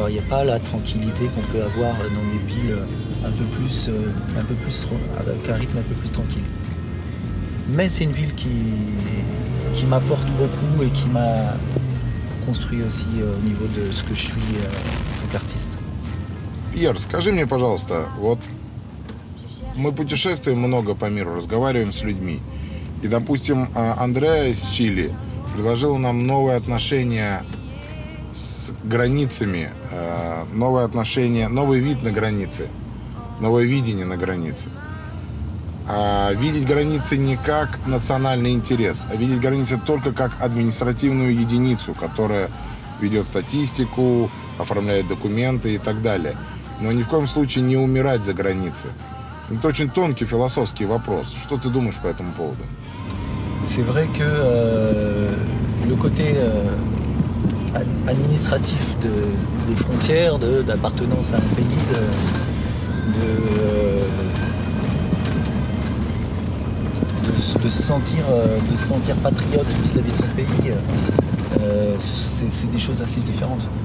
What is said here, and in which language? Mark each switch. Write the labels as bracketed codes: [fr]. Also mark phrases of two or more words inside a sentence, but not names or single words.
[fr] Il n'y a pas la tranquillité qu'on peut avoir dans des villes un peu plus avec un rythme un peu plus tranquille. Mais c'est une ville qui m'apporte beaucoup et qui m'a construit aussi au niveau de ce que je suis en tant qu'artiste. [ru] Пьер, скажи мне, пожалуйста, вот мы путешествуем много по миру, разговариваем с людьми. И, допустим, Андреа из Чили предложила нам новые отношения с границами, новый вид на границе, новое видение на границе. Видеть границы не как национальный интерес, а видеть границы только как административную единицу, которая ведет статистику, оформляет документы и так далее. Но ни в коем случае не умирать за границей. Это очень тонкий философский вопрос. Что ты думаешь по этому поводу? [fr] C'est vrai que le côté administratif des frontières, d'appartenance à un pays, de se sentir patriote vis-à-vis de son pays, c'est des choses assez différentes.